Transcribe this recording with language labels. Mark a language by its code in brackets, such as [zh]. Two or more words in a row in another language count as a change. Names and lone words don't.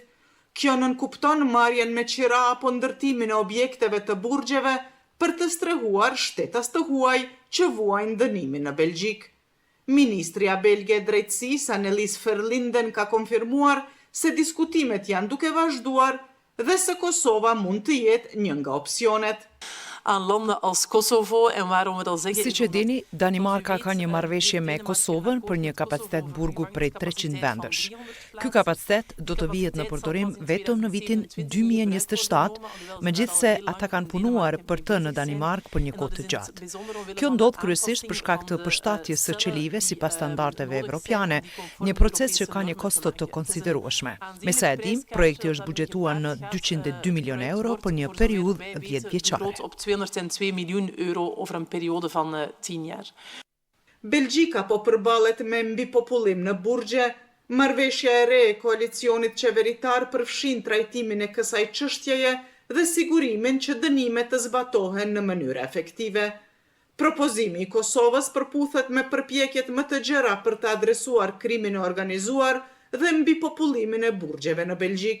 [sq] Kjo nënkupton marrjen me qira apo ndërtimin e objekteve të burgjeve për të strehuar shtetas të huaj që vuajnë dënimin në Belgjik. Ministria belge e drejtësisë Annelies Verlinden ka konfirmuar se diskutimet janë duke vazhduar dhe se Kosova mund të jetë një nga opsionet. [nl] Aan landen als Kosovo en waarom we dat zeggen... [sq] Siç e dini, Danimarka ka një marrëveshje me Kosovën për një kapacitet burgu prej 300 vendesh. Ky kapacitet do të vihet në përdorim vetëm në vitin 2027, megjithse ata kanë punuar për të në Danimark për një kohë të gjatë. Kjo ndodh kryesisht për shkak të përshtatjes së qelive sipas standardeve evropiane, një proces që ka një kosto të konsiderueshme. Me sa e dim, projekti është buxhetuar në 202 milion euro për një periudhë 10 vjeçare. [nl] 202 miljoen euro over een periode van 10 jaar. [sq] Belgjika po përballet me mbipopullim në burgje. Marrëveshja e re e koalicionit qeveritar përfshin trajtimin e kësaj çështjeje dhe sigurimin që dënimet të zbatohen në mënyrë efektive. Propozimi i Kosovës përputhet me përpjekjet më të gjera për të adresuar krimin e organizuar dhe mbipopullimin e burgjeve në Belgjik.